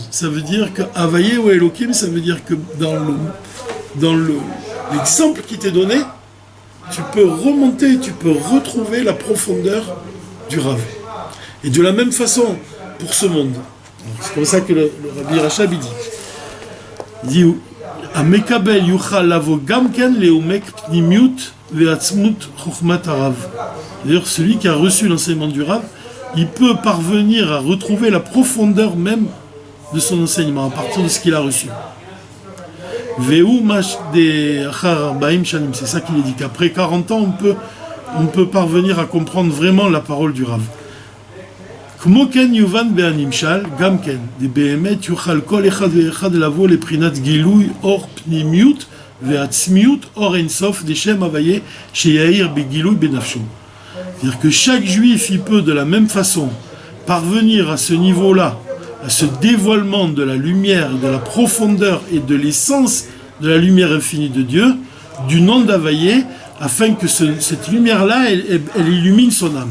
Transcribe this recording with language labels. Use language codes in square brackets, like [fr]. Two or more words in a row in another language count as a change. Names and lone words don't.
[fr] Ça veut dire que Havaye ou Elohim, ça veut dire que dans l'exemple qui t'est donné, tu peux remonter, tu peux retrouver la profondeur du Rav. Et de la même façon, pour ce monde. C'est comme ça que le Rabbi Rachab dit. Il dit [he] המקבל יוכל לבוא גם כן לעומק פנימיות ועצמות חכמת הרב. [fr] D'ailleurs, celui qui a reçu l'enseignement du Rav, il peut parvenir à retrouver la profondeur même de son enseignement à partir de ce qu'il a reçu. C'est ça qu'il est dit, qu'après 40 ans, on peut parvenir à comprendre vraiment la parole du Rav. [he] כמו כן יובן בהנמשל, גם כן, דבאמת יוכל כל אחד ואחד לבוא לפנימיות גילוי אור פנימיות ועצמיות אור אין סוף דשם הוי׳ שיאיר בגילוי בנפשו. [fr] C'est-à-dire que chaque juif, il peut de la même façon parvenir à ce niveau-là, à ce dévoilement de la lumière, de la profondeur et de l'essence de la lumière infinie de Dieu, du nom d'Havaye, afin que cette lumière-là, elle illumine son âme.